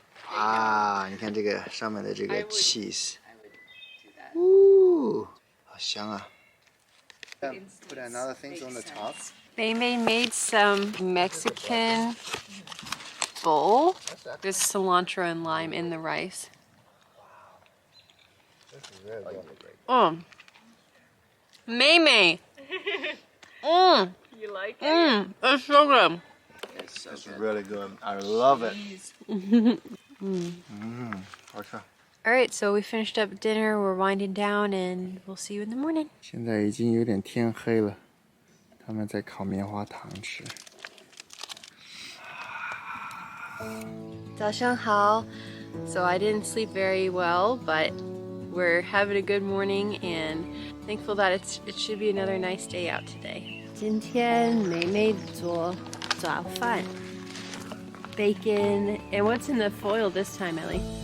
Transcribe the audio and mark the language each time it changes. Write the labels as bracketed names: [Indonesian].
[Chinese] 啊，你看这个上面的这个 cheese， [English] I would do that. [Chinese] 呜，好香啊。 [English] Put another things on the top. Mei made some Mexican bowl. There's cilantro and lime in the rice. Mei. You like it? It's so good. It's really good. I love it. [Chinese] 好吃。 [English] All right, so we finished up dinner. We're winding down, and we'll see you in the morning. [Chinese] 现在已经有点天黑了，他们在烤棉花糖吃。早上好. [English] So I didn't sleep very well, but we're having a good morning and thankful that it should be another nice day out today. [Chinese] 今天美美做早饭 [English] bacon, and what's in the foil this time, Ellie?